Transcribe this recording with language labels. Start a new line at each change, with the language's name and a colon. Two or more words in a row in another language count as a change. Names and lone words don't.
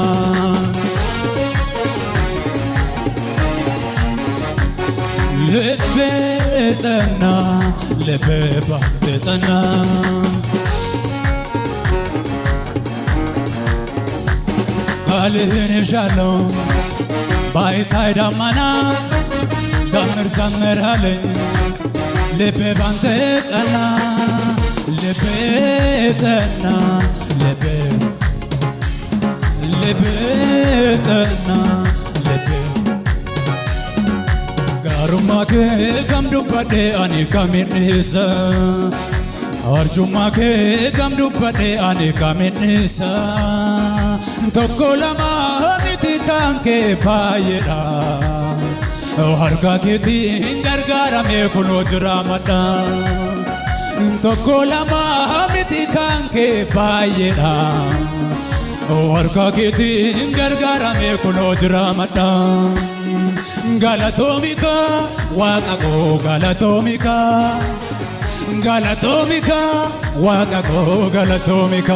Amharic: ልቤ ጸና ልቤ ባንተ ጸና ቃልህን ይዣለሁ ባይታይ ደመና ዘምር አለኝ ልቤ ባንተ ጸና ልቤ ጸና ልቤ ጸና ልቤ
Oromo: ጋሩማ kee kam dubbadhe ani kaminisa arjummaa kee kam dubbadhe ani kaminisa tokko lama miti kan kee baay'eedha harka keetiin gargaarame kunoo jira madda tokko lama miti kan kee baay'eedha harka keetiin gargaarame kunoo jira madda Galatomika, Wakago, Galatomika, Galatomika, Wakago, Galatomika.